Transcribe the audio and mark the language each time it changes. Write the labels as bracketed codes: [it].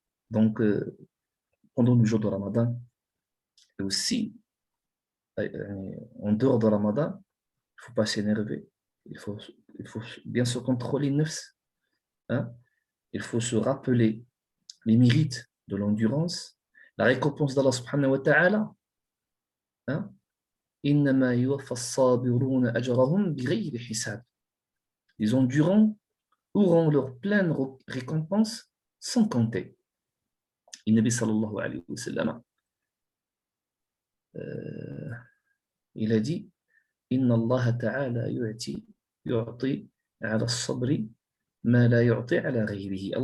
[fr] Donc, pendant le jour de Ramadan, et aussi, en dehors de Ramadan, il ne faut pas s'énerver. Il faut bien se contrôler nefs, hein? Il faut se rappeler les mérites de l'endurance, la récompense d'Allah subhanahu wa ta'ala, hein? [ar] إنما يوفى الصابرون أجرهم بغير حساب. [fr] Les endurants auront leur pleine récompense sans compter. [ar] Et Nabi sallallahu alayhi wa sallam, [fr] il a dit [ar] Inna Allah ta'ala yu'ti ala sabri ma la yu'ti ala ghayrihi.